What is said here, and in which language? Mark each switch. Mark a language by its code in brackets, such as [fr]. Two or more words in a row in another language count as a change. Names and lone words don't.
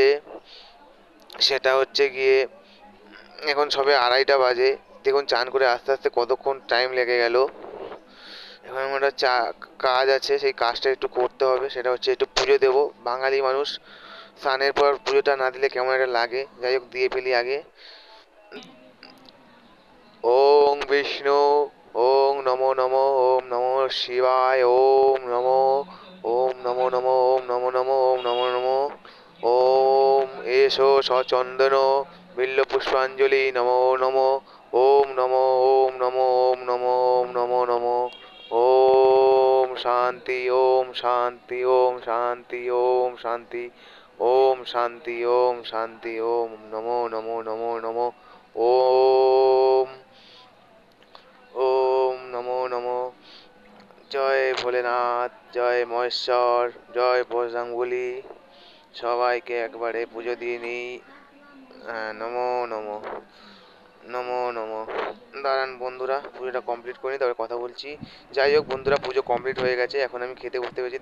[bn] সেটা হচ্ছে গিয়ে, এখন সবে 2:30টা বাজে। দেখুন, চান করে আস্তে আস্তে কতক্ষণ টাইম লেগে গেল। এখন আমার একটা কাজ আছে, সেই কাজটা একটু করতে হবে। সেটা হচ্ছে একটু পুজো দেবো। বাঙালি মানুষ, স্নানের পর পুজোটা না দিলে কেমন একটা লাগে। যাই হোক, দিয়ে ফেলি আগে। [sa] ওং বিষ্ণু, ওং নমো নমো, ওম নমো শিবায়, ওম নমো, ওম নমো নমো, ওম নমো নমো, ওম নমো নমো। ওম এসো সচন্দন বিল্ল পুষ্পাঞ্জলি নমো নমো। ওম নমো, ওম নমো, ওম নমো, ওম নমো নমো। ওম শান্তি, ওম শান্তি, ওম শান্তি, ওম শান্তি, ওম শান্তি, ওম শান্তি, ওম নমো নমো নমো নমো। ওম, ওম নমো নমো। [bn] জয় ভোলেনাথ, জয় মহেশ্বর, জয় বজরংবলী। সবাইকে একবারে পুজো দিয়ে নিই। [sa] নমো নমো, নমো নমো। [bn] দাঁড়ান বন্ধুরা, পুজোটা কমপ্লিট করে নিই, তবে কথা বলছি। যাই হোক বন্ধুরা, পুজো কমপ্লিট হয়ে গেছে। এখন আমি খেতে বসতে পেরেছি।